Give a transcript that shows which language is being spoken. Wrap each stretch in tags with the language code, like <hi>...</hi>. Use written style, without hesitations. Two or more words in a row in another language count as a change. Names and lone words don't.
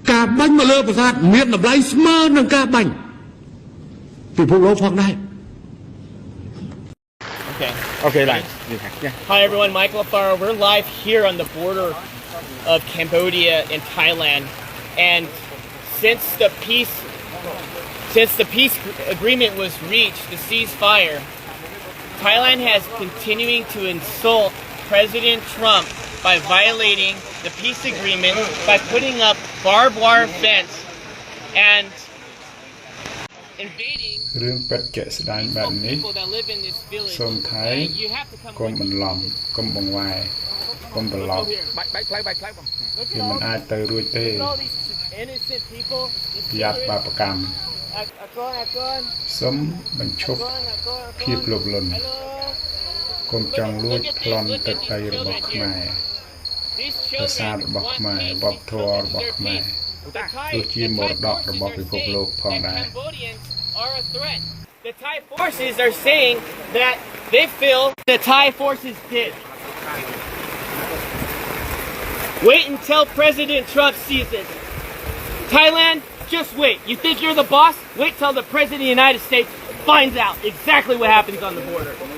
<km>បាញ់មកលើប្រាសាទមានតម្លៃស្មើនឹងការបាញ់ពិភពលោកផងដែរ</km> <en>Okay, like, Hi everyone, Michael Afaro. We're live here on the border of Cambodia and Thailand, and since the peace agreement was reached, the ceasefire, Thailand has continuing to insult President Trump by violating the peace agreement by putting up barbed wire fence and invading</en> <km>រឿងពិតជាក់ស្ដែងបែបនេះ</km> <en>people that live in this village.</en> <km>សូមថៃ</km> <en>And you have to come</en> <km>កុំបន្លំកុំបង្វែរកុំត្រឡប់</km> <en>here.</en> <km>វាមិនអាចទៅរួចទេ</km> <en>Look at all these innocent people.</en> <km>ប្រយ័ត្នបាបកម្ម</km> <en>Akon.</en> <km>សូមបញ្ឈប់ភាពលោភលន់កុំចង់លួចប្លន់ទឹកដីរបស់ខ្មែរប្រាសាទរបស់ខ្មែរវប្បធម៌របស់ខ្មែរទោះជាមរតករបស់ពិភពលោកផងដែរ</km> <en>The Thai forces are saying that they feel the Thai forces did. Wait until President Trump sees it. Thailand, just wait. You think you're the boss? Wait till the President of the United States finds out exactly what happens on the border.</en>